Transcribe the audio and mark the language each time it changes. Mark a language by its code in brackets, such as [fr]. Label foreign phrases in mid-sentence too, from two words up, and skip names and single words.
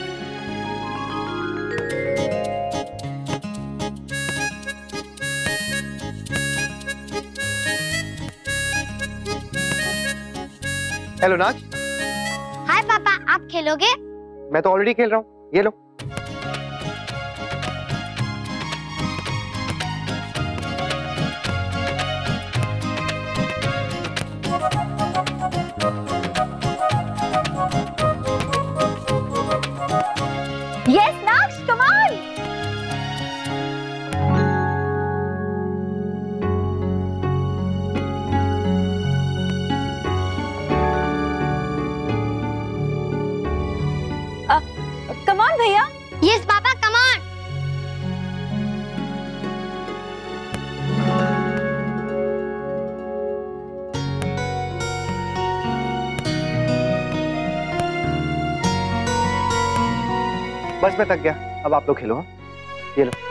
[hi] हेलो नाज। हाय पापा, आप खेलोगे? मैं तो ऑलरेडी खेल रहा हूँ, ये लो। [en] Yes, Naksh, come on. Come on, भैया। Yes, पापा, come on. [hi] बस मैं थक गया, अब आप लोग खेलो। हाँ, ये लो।